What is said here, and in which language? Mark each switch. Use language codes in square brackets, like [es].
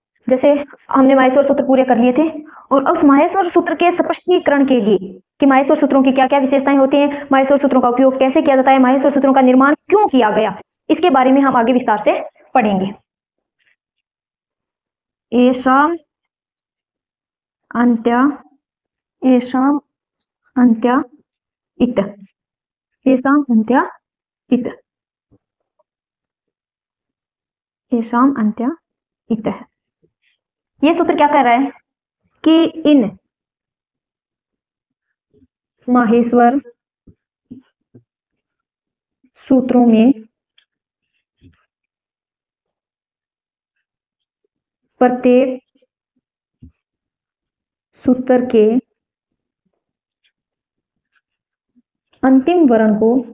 [hi] जैसे हमने माहेश्वर सूत्र पूरे कर लिए थे और उस माहेश्वर सूत्र के स्पष्टीकरण के लिए कि माहेश्वर सूत्रों की क्या क्या विशेषताएं होती हैं, माहेश्वर सूत्रों का उपयोग कैसे किया जाता है, माहेश्वर सूत्रों का निर्माण क्यों किया गया, इसके बारे में हम आगे विस्तार से पढ़ेंगे। [sa] येषाम् अन्त्या येषाम् अन्त्या इत येषाम् अन्त्या इत येषाम् अन्त्या इत। [hi] ये सूत्र क्या कह रहा है कि इन माहेश्वर सूत्रों में प्रत्येक सूत्र के अंतिम वर्ण को